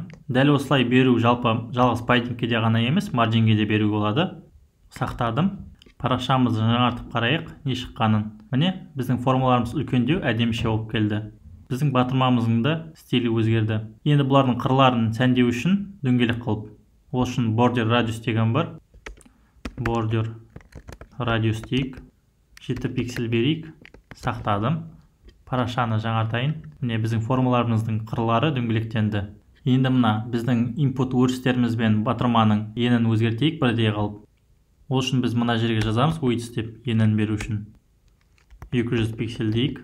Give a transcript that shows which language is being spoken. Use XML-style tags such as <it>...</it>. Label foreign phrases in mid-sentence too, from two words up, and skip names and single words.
<kk>Дәл осылай беру жалпы жалғыз paddingке де ғана емес, marginге де беру болады. Сақтадым. Парақшамызды жаңартып қарайық, не шыққанын. Міне, біздің формаларымыз үлкендеу, әдеміше болып келді. Біздің батырмамыздың да стилі өзгерді. Енді бұлардың қырларын сәндеу үшін дөңгелек қылып. Ол үшін</kk> <en>border radius</en> <kk>деген бар.</kk> <en>Border radius</en> <kk>дейік. 7 пиксель берейік. Сақтадым. Парақшаны жаңартайын. Міне, біздің формаларымыздың қырлары дөңгелектенді. Енді мына біздің input өрістеріміз бен батырманың енін өзгертейік бірдей қалып. Ол үшін біз мына жерге жазамыз width деп, енін беру үшін 200 пиксель дейік.</kk>